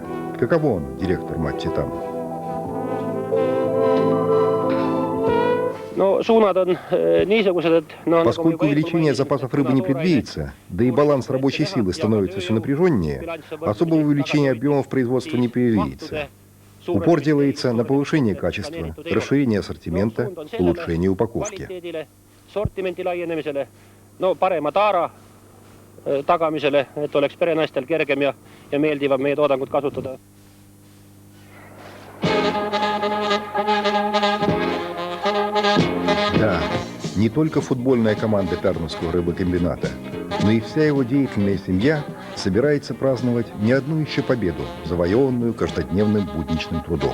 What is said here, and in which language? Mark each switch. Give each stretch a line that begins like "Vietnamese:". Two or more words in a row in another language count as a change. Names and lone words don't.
Russian: Каково он, директор мать-титан? Поскольку увеличение запасов рыбы не предвидится, да и баланс рабочей силы становится все напряженнее, особого увеличения объемов производства не предвидится. Упор делается на повышение качества, расширение ассортимента, улучшение упаковки.
Estonian: Tagamisele, et oleks perenaistel kergem ja meeldivam meie toodangut kasutada.
Russian: Да, не только футбольная команда Пярнуского рыбокомбината, но и вся его деятельная семья собирается праздновать не одну еще победу, завоеванную каждодневным будничным трудом.